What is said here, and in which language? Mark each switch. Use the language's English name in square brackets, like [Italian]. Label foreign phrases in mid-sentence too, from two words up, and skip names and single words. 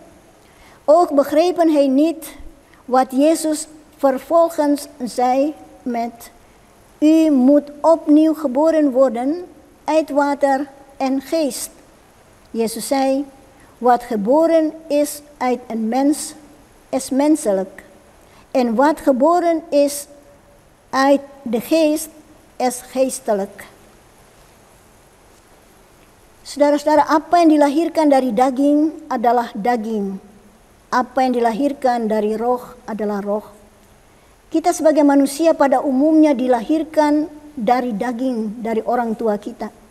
[Dutch] Ook begrepen hij niet wat Jezus vervolgens zei met: u moet opnieuw geboren worden uit water en geest. Jezus zei: wat geboren is uit een mens is menselijk. En wat geboren is uit de geest is geestelijk. [Indonesian] Saudara-saudara, apa yang dilahirkan dari daging adalah daging. Apa yang dilahirkan dari roh adalah roh. Kita sebagai manusia pada umumnya dilahirkan dari daging, dari orang tua kita.